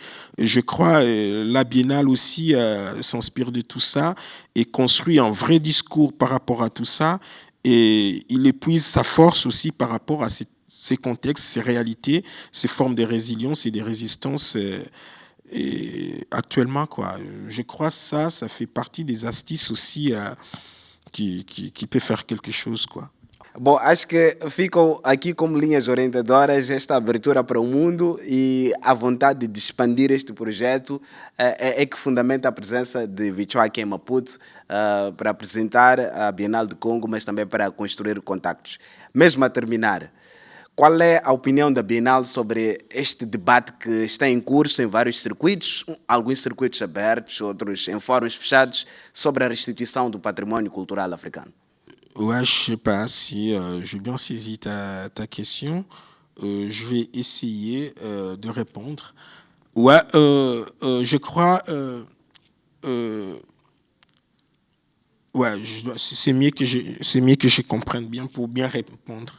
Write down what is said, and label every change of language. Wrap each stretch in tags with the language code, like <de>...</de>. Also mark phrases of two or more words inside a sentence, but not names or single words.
<fr>Et je crois la Biennale aussi s'inspire de tout ça et construit un vrai discours par rapport à tout ça et il épuise sa force aussi par rapport à ces contextes, ces réalités, ces formes de résilience et de résistance et actuellement, quoi. Je crois que ça fait partie des astuces aussi qui peut faire quelque chose, quoi.</fr> <pt>Bom, acho que ficam aqui como linhas orientadoras esta abertura para o mundo e a vontade de expandir este projeto é que fundamenta a presença de Vichwa aqui em Maputo para apresentar a Bienal do Congo, mas também para construir contactos. Mesmo a terminar, qual é a opinião da Bienal sobre este debate que está em curso em vários circuitos, alguns circuitos abertos, outros em fóruns fechados, sobre a restituição do patrimônio cultural africano?</pt> <fr>Ouais, je sais pas si j'ai bien saisi ta question. Je vais essayer de répondre. Ouais, je crois... ouais, c'est mieux que je comprenne bien pour bien répondre.</fr>